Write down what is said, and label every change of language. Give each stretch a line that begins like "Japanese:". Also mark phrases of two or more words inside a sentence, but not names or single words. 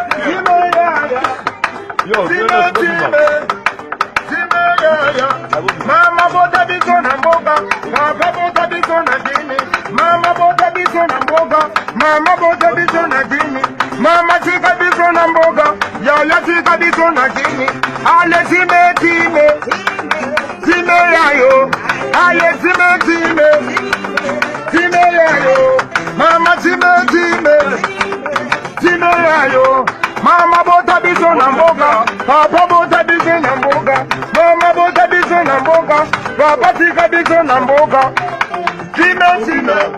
English: Yo, Bobby Man.
Lingala: Mama bota biso na mboga, papa bota biso na dini. Mama bota biso na mboga, mama bota biso na dini. Mama tika biso na mboga, yaya tika biso na dini. Ale time, time yayo. Ale time yayo. Mama time yayo. Mama bota biso na mboga, papa bota biso na mboga. Mama bota biso na mboga, papa tika biso na mboga. Time.